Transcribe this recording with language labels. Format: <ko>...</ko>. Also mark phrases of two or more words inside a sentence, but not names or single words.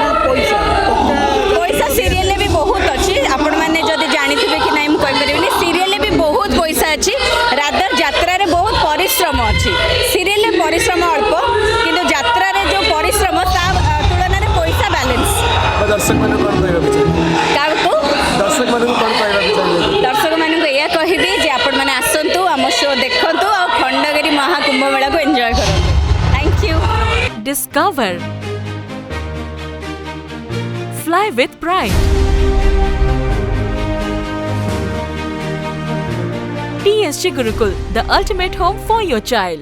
<or>ପଇସା ସିରିଏଲରେ ବି ବହୁତ ଅଛି ଆପଣମାନେ ଯଦି ଜାଣିଥିବେ କି ନାହିଁ ମୁଁ କହିପାରିବିନି ସିରିଏଲରେ ବି ବହୁତ ପଇସା ଅଛି ରାଦର ଯାତ୍ରାରେ ବହୁତ ପରିଶ୍ରମ ଅଛି ସିରିଏଲରେ ପରିଶ୍ରମ ଅଳ୍ପ କିନ୍ତୁ ଯାତ୍ରାରେ ଯେଉଁ ପରିଶ୍ରମ ତା ତୁଳନାରେ ପଇସା ବାଲାନ୍ସ ଦର୍ଶକମାନଙ୍କୁ କ'ଣ କହିବାକୁ ଚାହିଁବେ କାହାକୁ ଦର୍ଶକମାନଙ୍କୁ କ'ଣ କହିବାକୁ ଚାହିଁବେ ଦର୍ଶକମାନଙ୍କୁ ଏଇଆ କହିବି ଯେ ଆପଣମାନେ ଆସନ୍ତୁ ଆମ ଶୋ ଦେଖନ୍ତୁ ଆଉ ଖଣ୍ଡଗିରି ମହାକୁମ୍ଭ ମେଳାକୁ ଏନ୍ଜୟ କରନ୍ତୁ</or> <en>thank you Discover. Fly with pride. TSG Gurukul, the ultimate home for your child.</en>